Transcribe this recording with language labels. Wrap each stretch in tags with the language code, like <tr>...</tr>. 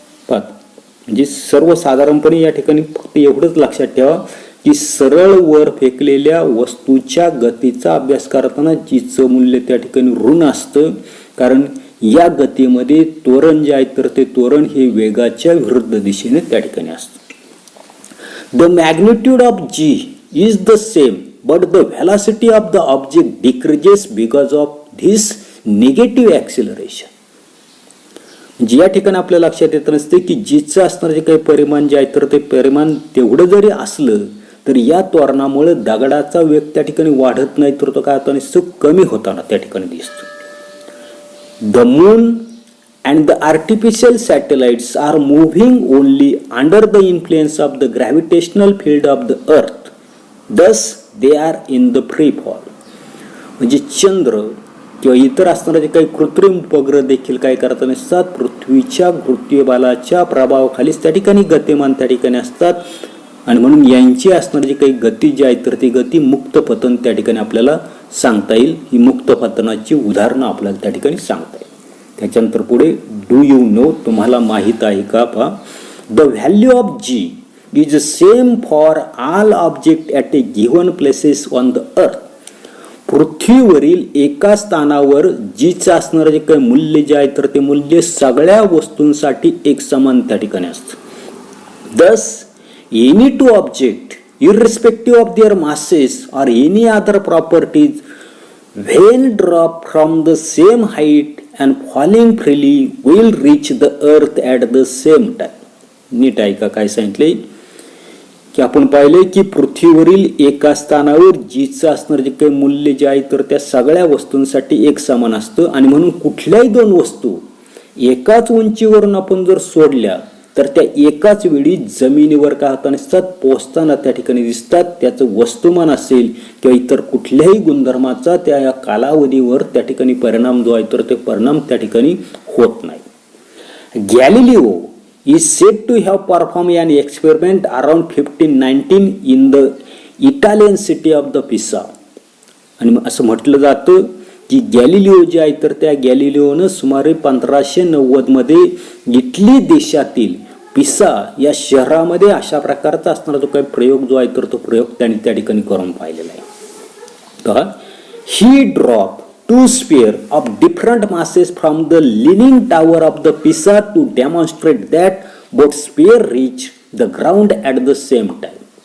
<mr>म्हणजे सर्वसाधारणपणे या ठिकाणी फक्त एवढंच लक्षात ठेवा की सरळ वर फेकलेल्या वस्तूच्या गतीचा अभ्यास करताना जीचं मूल्य त्या ठिकाणी ऋण असतं, कारण या गतीमध्ये त्वरण जे आहे तर ते त्वरण हे वेगाच्या विरुद्ध दिशेने त्या ठिकाणी असतं.</mr> <en>The magnitude of g is the same, but the velocity of the object decreases because of this negative acceleration.</en> <mr>म्हणजे या ठिकाणी आपल्या लक्षात येत नसते की जीचं असणारं जे काही परिमाण जे आहे तर ते परिमाण तेवढं जरी असलं तर या त्वरणामुळे दगडाचा वेग त्या ठिकाणी वाढत नाही तर तो काय होता निश्चित कमी होताना त्या ठिकाणी दिसतो.</mr> <en>The moon and the artificial satellites are moving only under the influence of the gravitational field of the earth, thus they are in the free fall.</en> <mr>म्हणजे चंद्र किंवा इतर असणारे जे काही कृत्रिम उपग्रह देखील काय करत नसतात, पृथ्वीच्या गुरुत्वबलाच्या प्रभावाखालीच त्या ठिकाणी गतिमान त्या ठिकाणी असतात आणि म्हणून यांची असणारी जी काही गती जी आहे तर ती गती मुक्त पतन त्या ठिकाणी आपल्याला सांगता येईल. ही मुक्त पतनाची उदाहरणं आपल्याला त्या ठिकाणी सांगता येईल. त्याच्यानंतर पुढे</mr> <en>do you know,</en> <mr>तुम्हाला माहीत आहे का पहा,</mr> <en>The value of G is same for all object at a given places on the earth.</en> <mr>पृथ्वीवरील एका स्थानावर जीचं असणारं जे काही मूल्य जे आहे तर ते मूल्य सगळ्या वस्तूंसाठी एक समान त्या ठिकाणी असतं.</mr> <en>Thus any two object irrespective of their masses or any other properties when dropped from the same height and falling freely will reach the earth at the same time.</en> <mr>नीट ऐका काय सांगितले की आपण पाहिले की पृथ्वीवरील एका स्थानावर जीचं असणारं जे काही मूल्य जे आहे तर त्या सगळ्या वस्तूंसाठी एक समान असतं आणि म्हणून कुठल्याही दोन वस्तू एकाच उंचीवरून आपण जर सोडल्या तर त्या एकाच वेळी जमिनीवर का होता नसतात पोहोचताना त्या ठिकाणी दिसतात. त्याचं वस्तुमान असेल किंवा इतर कुठल्याही गुणधर्माचा त्या या कालावधीवर त्या ठिकाणी परिणाम जो आहे तर ते परिणाम त्या ठिकाणी होत नाही.</mr> <en>Galileo is said to have performed an experiment around 1519 in the Italian city of the Pisa.</en> <mr>आणि असं म्हटलं जातं की गॅलिलिओ जे आहे तर त्या गॅलिलिओनं सुमारे 1590 मध्ये इटली देशातील पिसा या शहरामध्ये अशा प्रकारचा असणारा जो काही प्रयोग जो आहे तर तो प्रयोग त्यांनी त्या ठिकाणी करून पाहिलेला आहे.</mr> <en>तर ही drop 2 spare of different masses from the leaning tower of the पिसा to demonstrate that both spare reach the ground at the same time.</en>